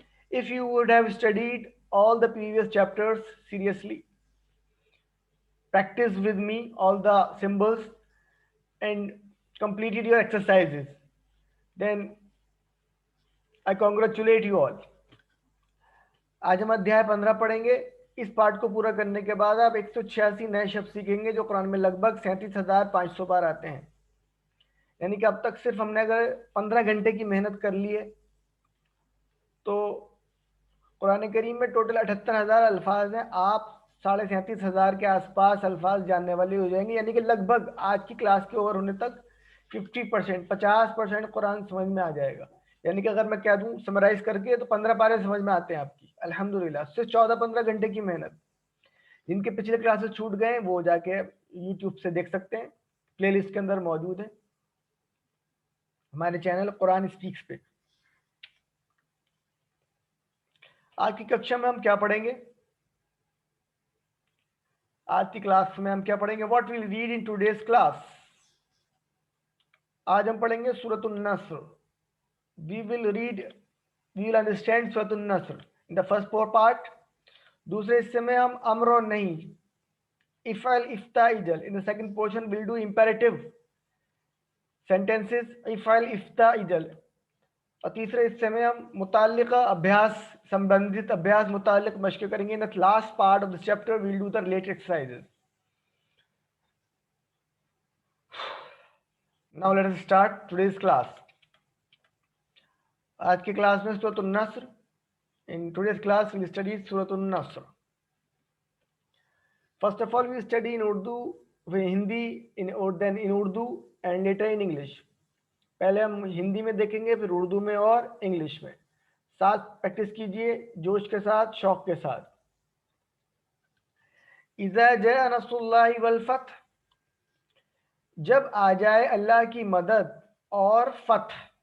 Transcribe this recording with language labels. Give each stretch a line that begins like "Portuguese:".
English: If you would have studied all the previous chapters seriously, practiced with me all the symbols and completed your exercises, then I congratulate you all.
Urdu: آج ہم ادھیائے 15 پڑھیں گے. اس part کو پورا کرنے کے بعد آپ 186 نئے شبد سیکھیں گے جو قرآن میں لگ بھگ 37,500 بار آتے ہیں. یعنی کہ اب تک صرف ہم نے اگر 15 گھنٹے کی محنت کر لی ہے تو قرآن کریم میں ٹوٹل 78,000 الفاظ ہیں. آپ 37,500 کے آس پاس الفاظ جاننے والے ہو جائیں گے. یعنی کہ لگ بھگ آج کی کلاس کے اوور ہونے تک 50% قرآن سمجھ میں آ جائے گا. یعنی کہ اگر میں کہہ دوں سمرائز کر کے تو 15 پارے سمجھ میں آتے ہیں آپ کی الحمدللہ. صرف 14-15 گھنٹے کی محنت. جن کے پچھلے کلاسز چھوٹ گئے وہ جا کے یوٹیوب سے دیکھ سکتے ہیں، پلے لسٹ کے اندر موجود ہے ہمارے چینل قرآن اسپیکس پہ. آج کی ککشا میں ہم کیا پڑھیں گے؟ آج کی کلاس میں ہم کیا پڑھیں گے؟
English: What we'll read in today's class.
Urdu: آج ہم پڑھیں گے سورۃ النصر.
English: we will understand سورۃ النصر in the first four part.
Urdu: دوسرے حصے میں ہم امر و نہیں، افعل افتاء اجل.
English: in the second portion we'll do imperative sentences افعل افتاء اجل.
Urdu: اور تیسرے حصے میں ہم متعلقہ ابھیاس سمبندھت ابھیاس متعلق مشق کریں گے.
English: in the last part of this chapter we'll do the related exercises. Now let us start today's class.
Urdu: آج کی کلاس میں سورۃ النصر.
English: In today's class we'll study سورۃ النصر. First of all, we study in Urdu, Hindi, then in Urdu and later in English.
Urdu: پہلے ہم ہندی میں دیکھیں گے، پھر اردو میں اور انگلش میں. ساتھ پریکٹس کیجئے جوش کے ساتھ، شوق کے ساتھ.
Arabic: اذا جاء نصر اللہ والفتح،
Urdu: جب آ جائے اللہ کی مدد اور فتح.